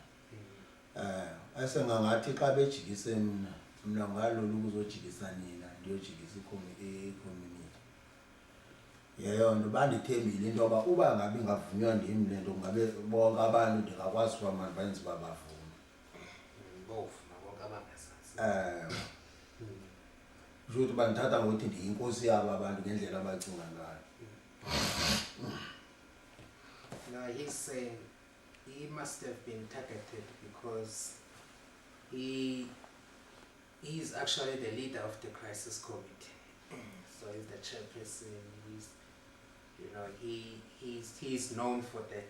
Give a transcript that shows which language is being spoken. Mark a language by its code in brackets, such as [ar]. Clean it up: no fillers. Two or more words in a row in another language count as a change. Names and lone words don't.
[xh] Esengangathi xa bejikise mna ngalolu ukuzojikisa nina ndiyojikisa i-community. Yeyo nto bandithembile into yoba uba ngabe ingavunywa ndim le nto ngabe bonke abantu ndingakwazi uba mandibenze uba bavume. Bovuma bonke abangazazi. Kusho ukuthi bandithatha ngokuthi ndiyinkosi yabo abantu ngendlela abacinga ngayo. [en] No, he's saying he must have been targeted because he's actually the leader of the crisis committee. So he's the chairperson. He's known for that.